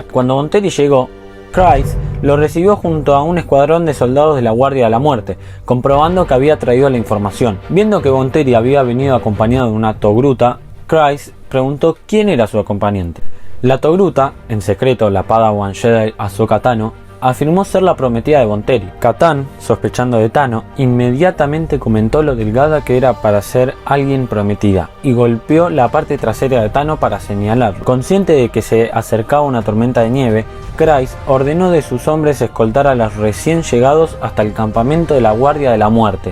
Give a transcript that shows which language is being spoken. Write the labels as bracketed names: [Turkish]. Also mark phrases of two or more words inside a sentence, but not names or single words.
[Spanish] Cuando Bonteri llegó, Kryze lo recibió junto a un escuadrón de soldados de la Guardia de la Muerte, comprobando que había traído la información. Viendo que Bonteri había venido acompañado de una togruta, Kryze preguntó quién era su acompañante. La togruta, en secreto la Padawan Jedi Ahsoka Tano, afirmó ser la prometida de Bonteri. Katan, sospechando de Tano, inmediatamente comentó lo delgada que era para ser alguien prometida y golpeó la parte trasera de Tano para señalarlo. Consciente de que se acercaba una tormenta de nieve, Kryze ordenó de sus hombres escoltar a los recién llegados hasta el campamento de la Guardia de la Muerte.